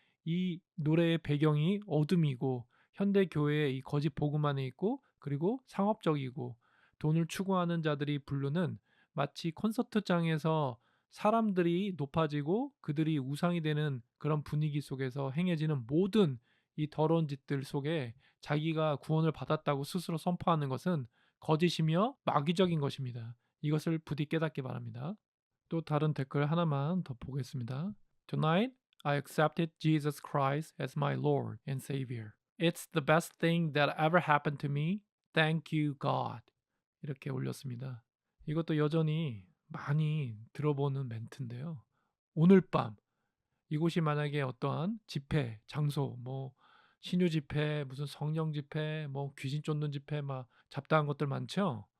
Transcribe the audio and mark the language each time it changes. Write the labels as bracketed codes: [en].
[ko] 이 노래의 배경이 어둠이고 현대 교회의 이 거짓 복음 안에 있고 그리고 상업적이고 돈을 추구하는 자들이 부르는 마치 콘서트장에서 사람들이 높아지고 그들이 우상이 되는 그런 분위기 속에서 행해지는 모든 이 더러운 짓들 속에 자기가 구원을 받았다고 스스로 선포하는 것은 거짓이며 마귀적인 것입니다. 이것을 부디 깨닫기 바랍니다. 또 다른 댓글 하나만 더 보겠습니다. [en] Tonight, I accepted Jesus Christ as my Lord and Savior. It's the best thing that ever happened to me. Thank you, God. [ko] 이렇게 올렸습니다. 이것도 여전히 많이 들어보는 멘트인데요. 오늘 밤 이곳이 만약에 어떠한 집회, 장소, 뭐 신유 집회, 무슨 성령 집회, 뭐 귀신 쫓는 집회 막 잡다한 것들 많죠?